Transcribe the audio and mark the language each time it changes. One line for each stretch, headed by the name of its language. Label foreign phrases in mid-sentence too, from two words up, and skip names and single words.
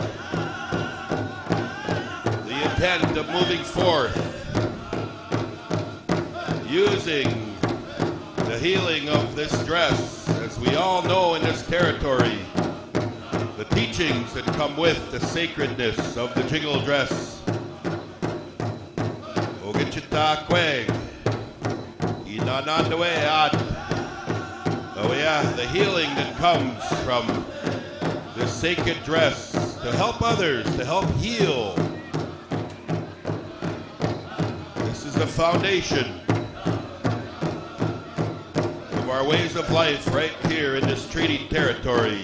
English: The intent of moving forth, using the healing of this dress, as we all know in this territory, the teachings that come with the sacredness of the jiggle dress.
Ojibwa: Ogitchita kweg, inanandaweat.
English: Oh yeah, the healing that comes from this sacred dress to help others, to help heal. This is the foundation of our ways of life right here in this treaty territory.